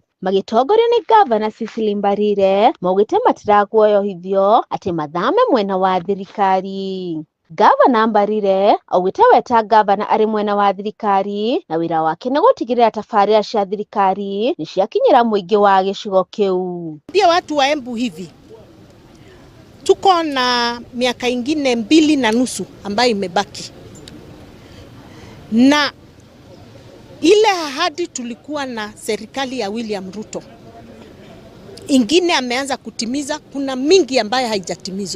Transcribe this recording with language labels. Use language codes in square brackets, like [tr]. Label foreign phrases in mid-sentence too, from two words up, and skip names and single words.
[ki] Magitongorio ni Governor Sisili Mbarire maugĩte matiraguoyohithio atĩ mathame mwena wa thirikari. Governor Mbarire augĩte weta governor arĩ mwena wa thirikari na wĩra wake nĩ gũtigĩrĩra tabarĩra cia thirikari nĩ ciakinyĩra mũingĩ wa gĩcigo kĩu. [sw] Pia watu wa Embu hivi tuko na miaka ingine 2.5 ambayo imebaki, na ile ahadi tulikuwa na serikali ya William Ruto ingine ameanza kutimiza, kuna mingi ambayo haijatimizwa.